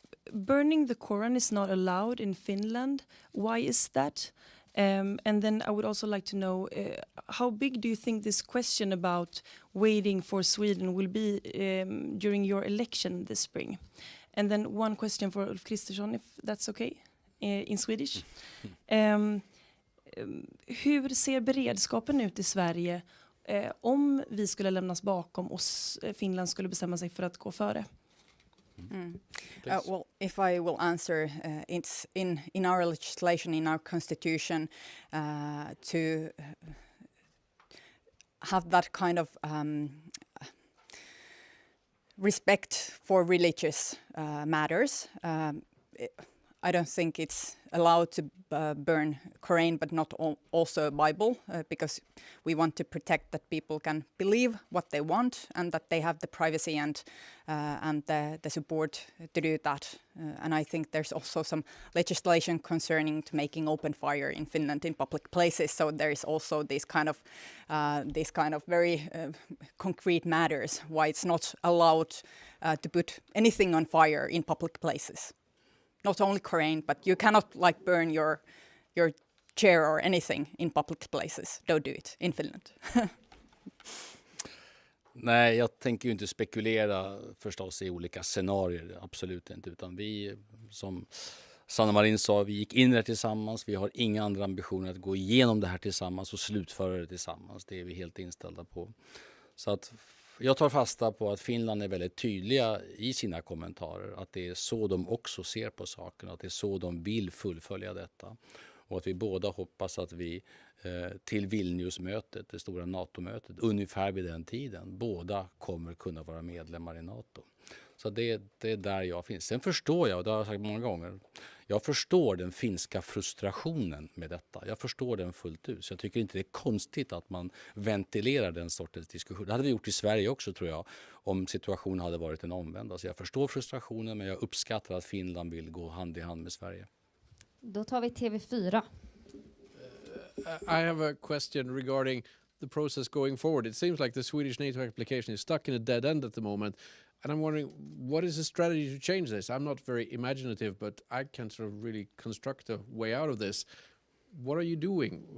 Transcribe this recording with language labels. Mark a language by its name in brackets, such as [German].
[English] Burning the Quran is not allowed in Finland. Why is that? And then I would also like to know, how big do you think this question about waiting for Sweden will be during your election this spring? And then one question for Ulf Kristersson, if that's okay, in Swedish. [Swedish] Hur ser beredskapen ut i Sverige om vi skulle lämnas bakom och Finland skulle bestämma sig för att gå före? [English] Well, if I will answer, it's in our legislation, in our constitution, to have that kind of respect for religious matters. I don't think it's allowed to burn Quran, but not also Bible, because we want to protect that people can believe what they want and that they have the privacy and the support to do that. And I think there's also some legislation concerning to making open fire in Finland in public places. So there is also these kind of very concrete matters why it's not allowed to put anything on fire in public places. Not only Quran, but you cannot burn your chair or anything in public places. Don't do it in Finland. [Swedish] Nej, jag tänker ju inte spekulera förstås i olika scenarier, absolut inte. Utan vi, som Sanna Marin sa, vi gick in där tillsammans. Vi har inga andra ambitioner att gå igenom det här tillsammans och slutföra det tillsammans. Det är vi helt inställda på. Så att jag tar fasta på att Finland är väldigt tydliga i sina kommentarer. Att det är så de också ser på saken. Att det är så de vill fullfölja detta. Och att vi båda hoppas att vi till Vilniusmötet, det stora NATO-mötet, ungefär vid den tiden, båda kommer kunna vara medlemmar i NATO. Så det är där jag finns. Sen förstår jag, och det har jag sagt många gånger, jag förstår den finska frustrationen med detta. Jag förstår den fullt ut. Så jag tycker inte det är konstigt att man ventilerar den sortens diskussion. Det hade vi gjort i Sverige också, tror jag, om situationen hade varit den omvända. Så jag förstår frustrationen, men jag uppskattar att Finland vill gå hand i hand med Sverige. Då tar vi TV4. [English] I have a question regarding the process going forward. It seems like the Swedish NATO application is stuck in a dead end at the moment. And I'm wondering, what is the strategy to change this? I'm not very imaginative, but I can sort of really construct a way out of this. What are you doing?